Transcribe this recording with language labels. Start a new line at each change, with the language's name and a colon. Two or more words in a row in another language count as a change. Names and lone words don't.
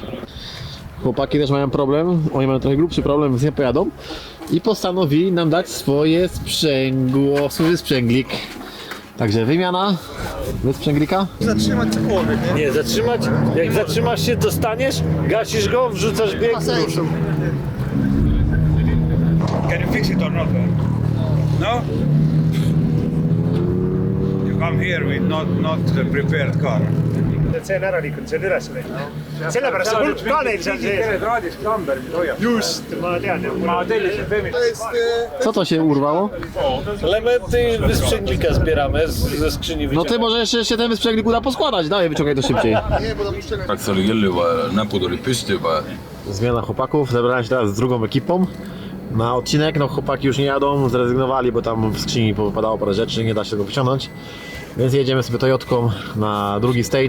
Polish: Chłopaki też mają problem, oni mają trochę grubszy problem, więc nie pojadą. I postanowili nam dać swoje sprzęgło, swój sprzęglik. Także wymiana wysprzęglika. Zatrzymać cokolwiek, nie? Nie, zatrzymać. Jak zatrzymasz się, dostaniesz, gasisz go, wrzucasz bieg. Ma sensu.
English: Can you fix it or not? No? You come here with not the prepared car.
Estonian: see on ära liikunud, see on üles läinud. Sellepärast see pulk ka neil seal sees. Just, ma tean. Ma tellisin Femi.
Polish: To jest... Co to się urwało? Elementy wysprzęglika zbieramy ze skrzyni No wyciągamy. ty możesz jeszcze ten wysprzęglik uda poskładać, dawaj wyciągaj to szybciej. Nie, bo tam uszczelnia.
Estonian: Kaks oli küll juba, näpud olid püsti juba.
Polish: Zmiana chłopaków, zebrałem się teraz z drugą ekipą na odcinek. No chłopaki już nie jadą, zrezygnowali, bo tam w skrzyni popadało parę rzeczy, nie da się tego wyciągnąć. Więc jedziemy sobie Toyotką na drugi stage.